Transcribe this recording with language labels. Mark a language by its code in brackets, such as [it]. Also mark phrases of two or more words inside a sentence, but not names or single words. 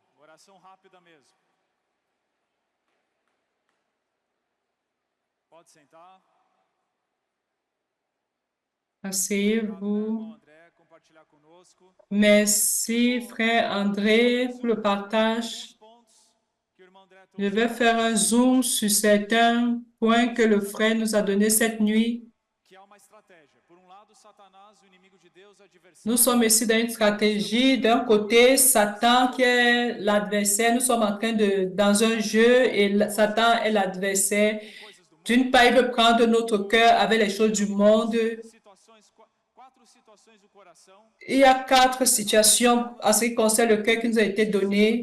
[pt] Oração rápida mesmo. Pode sentar. [fr] Asseyez-vous. [pt] Irmão André, compartilhar conosco. [fr] Merci, frère André, pour le partage. [pt] Pontos que o irmão André [fr] Je [pt] trouxe. [fr] vais faire un zoom sur certains points que le frère nous a donnés cette nuit. [pt] Que há uma estratégia. Por lado, Satanás, o inimigo de Deus, adversário. [fr] Nous sommes ici dans une stratégie. D'un côté, Satan qui est l'adversaire. Nous sommes en train dans un jeu et Satan est l'adversaire. D'une part, il veut prendre notre cœur avec les choses du monde. Il y a 4 situations en ce qui concerne le cœur qui nous a été donné.